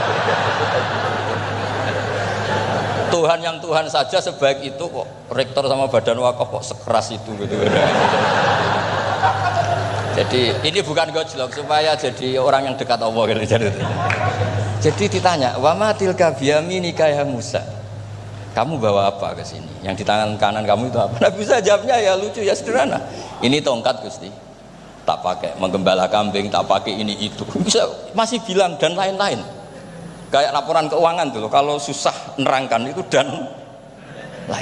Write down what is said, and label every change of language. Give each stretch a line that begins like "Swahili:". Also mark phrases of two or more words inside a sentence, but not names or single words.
Indonesian: Tuhan yang Tuhan saja sebaik itu kok rektor sama badan wakaf kok sekeras itu gitu. Jadi ini bukan gojlok supaya jadi orang yang dekat Allah gitu. Jadi ditanya,
Arabic: وما تلك بيمينك يا موسى.
Indonesian: Kamu bawa apa ke sini? Yang di tangan kanan kamu itu apa? Nabi Musa jawabnya ya lucu ya sederhana. Ini tongkat Gusti. Tak pakai menggembala kambing, tak pakai ini itu. Bisa masih bilang dan lain-lain. Kayak laporan keuangan tuh kalau susah nerangkan itu dan lain.